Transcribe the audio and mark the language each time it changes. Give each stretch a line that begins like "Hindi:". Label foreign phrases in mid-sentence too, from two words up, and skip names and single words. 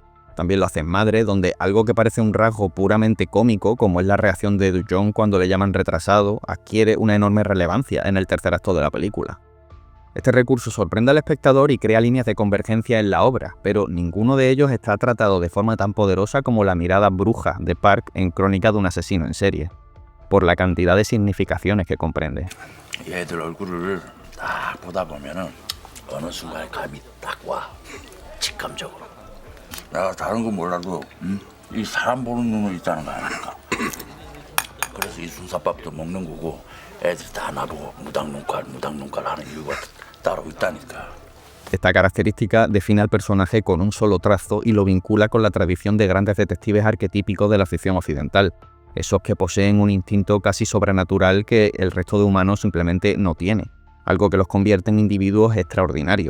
Spanish: También lo hace en Madre, donde algo que parece un rasgo puramente cómico, como es la reacción de Do Jong cuando le llaman retrasado, adquiere una enorme relevancia en el tercer acto de la película. Este recurso sorprende al espectador y crea líneas de convergencia en la obra, pero ninguno de ellos está tratado de forma tan poderosa como la mirada bruja de Park en Crónica de un asesino en serie, por la cantidad de significaciones que comprende.
Korean: 얘들 얼굴을 딱 보다 보면은 어느 순간에 감이 딱 와. 직감적으로. 내가 다른 건 몰라도 이 사람 보는 눈은 있다는 거 아닙니까? 그래서 이 순사밥도 먹는 거고 애들이 다 나보고 무당눈깔 하는 이유가 따로 있다니까.
Spanish: Esta característica define al personaje con un solo trazo y lo vincula con la tradición de grandes detectives arquetípicos de la ficción occidental, esos que poseen un instinto casi sobrenatural que el resto de humanos simplemente no tiene, algo que los convierte en individuos extraordinarios.